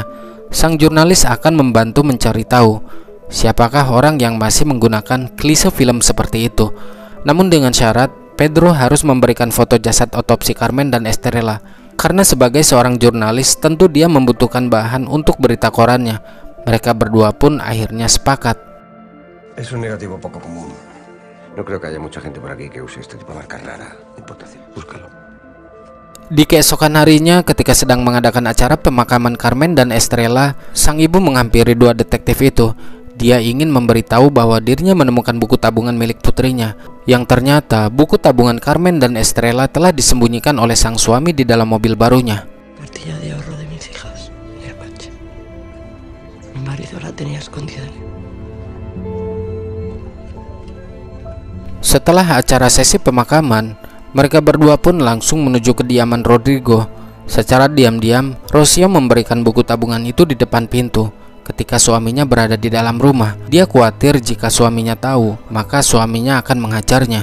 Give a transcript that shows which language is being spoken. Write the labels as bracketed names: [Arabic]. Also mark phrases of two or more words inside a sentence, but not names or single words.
[Indonesian] Sang jurnalis akan membantu mencari tahu siapakah orang yang masih menggunakan klise film seperti itu. Namun dengan syarat, Pedro harus memberikan foto jasad otopsi Carmen dan Estrella. Karena sebagai seorang jurnalis, tentu dia membutuhkan bahan untuk berita korannya. Mereka berdua pun akhirnya sepakat. [Spanish] Es un negativo poco común. No creo que haya mucha gente por aquí que use este tipo de marca rara. Importación. Búscalo. [Indonesian] Di keesokan harinya, ketika sedang mengadakan acara pemakaman Carmen dan Estrella, sang ibu menghampiri dua detektif itu. Dia ingin memberitahu bahwa dirinya menemukan buku tabungan milik putrinya, yang ternyata buku tabungan Carmen dan Estrella telah disembunyikan oleh sang suami di dalam mobil barunya. [Spanish] Cartilla de ahorro de mis hijas, en el coche. Mi marido la tenía escondida. [Indonesian] Setelah acara sesi pemakaman, mereka berdua pun langsung menuju kediaman Rodrigo. Secara diam-diam, Rocio memberikan buku tabungan itu di depan pintu. Ketika suaminya berada di dalam rumah, dia khawatir jika suaminya tahu, maka suaminya akan menghajarnya.